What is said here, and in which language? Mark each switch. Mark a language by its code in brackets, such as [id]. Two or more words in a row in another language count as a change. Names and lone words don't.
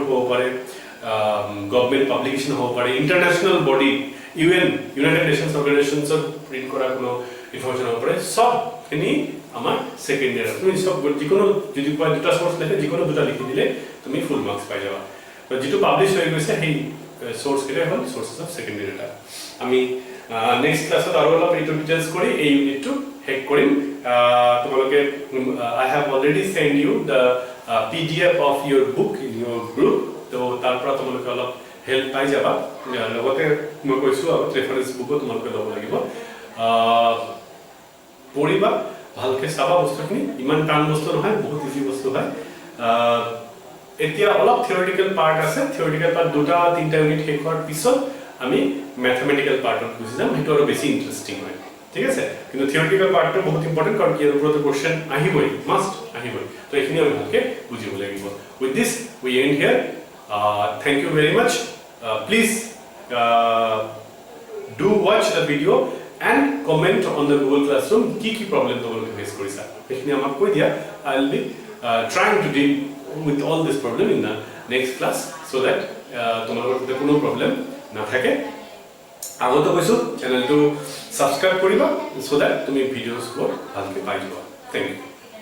[as] হ'ব পাৰে [en] government publication [as] হ'ব পাৰে [en] international body United Nations organisations [as] প্ৰিন্ট কৰা কোনো ইনফৰমেশন হ'ব পাৰে সব খিনি আমাৰ সেকেন্ডাৰী তুমি সব যিকোনো যদি কোৱা দুটা সোর্স লেখে যিকোনো দুটা লিখি দিলে তুমি [en] full marks [as] পাই যাবা তো যেটো পাবলিশ হৈ গৈছে সেই সোর্স কেটা হ'ল [en] sources of secondary data [as] আমি [en] next class [as] আৰু অলপ এইটো ডিটেইলস কৰি এই ইউনিটটো হেক কৰিম তোমালোকে [en] I have already sent you the PDF of your book in your group [as] তো তাৰ পৰা তোমালোকে অলপ হেল্প পাই যাবা লগতে মই কৈছো [en] reference book [as] তোমালোকে ল'ব লাগিব পঢ়িবা ভালকে চাবা বস্তুখিনি ইমান টান বস্তু নহয় বহুত ইজি বস্তু হয় এতিয়া অলপ [en] theoretical part [as] আছে [en] theoretical part [as] দুটা তিনটা ইউনিট শেষ হোৱাৰ পিছত আমি [en] mathematical part [as] গুচি যাম সেইটো আৰু বেছি ইন্টাৰেষ্টিং হয় ঠিক আছে কিন্তু [en] theoretical part [as] বহুত ইম্পৰ্টেণ্ট কাৰণ কি ওপৰতে কোৱেশ্চন আহিবই মাষ্ট আহিবই তো এইখিনি আমি ভালকে বুজিব লাগিব [en] with this we end here thank you very much please do watch the video and comment on the Google Classroom [as] কি problem তোমালোকে ফেস কৰিছা এইখিনি আমাক কৈ দিয়া [en] I will be trying to deal with all this problem in the next class so that [as] তোমালোকৰ কোনো problem না থাকে আগতে কৈছো চেনেলটো সাবস্ক্রাইব কৰিবা [en] so that [as] তুমি ভিডিওছবোৰ ভালকে পাই যাবা [en] thank you